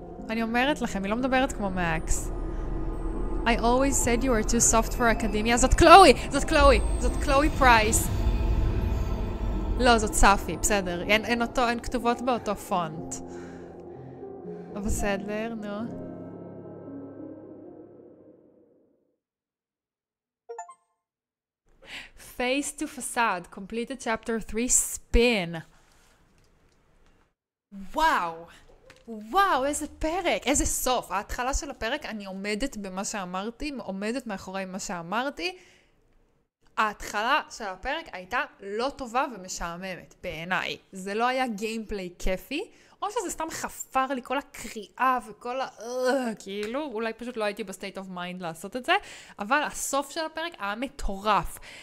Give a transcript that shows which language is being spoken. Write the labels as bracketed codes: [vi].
[he] אני אומרת לכם, היא לא מדברת כמו מקס. [en] I always said you were too soft for academia. [he] זאת קלואי, זאת קלואי, זאת קלואי פרייס. לא, זאת ספי, בסדר. אין כתובות באותו פונט. בסדר, נו. [en] Face to facade, completed chapter 3, spin. [he] וואו, וואו, איזה פרק, איזה סוף. ההתחלה של הפרק, אני עומדת במה שאמרתי, עומדת מאחורי מה שאמרתי. ההתחלה של הפרק הייתה לא טובה ומשעממת, בעיניי. זה לא היה גיימפליי כיפי, או שזה סתם חפר לי כל הקריאה וכל כאילו, אולי פשוט לא הייתי בסטייט אוף מיינד לעשות את זה, אבל הסוף של הפרק היה מטורף.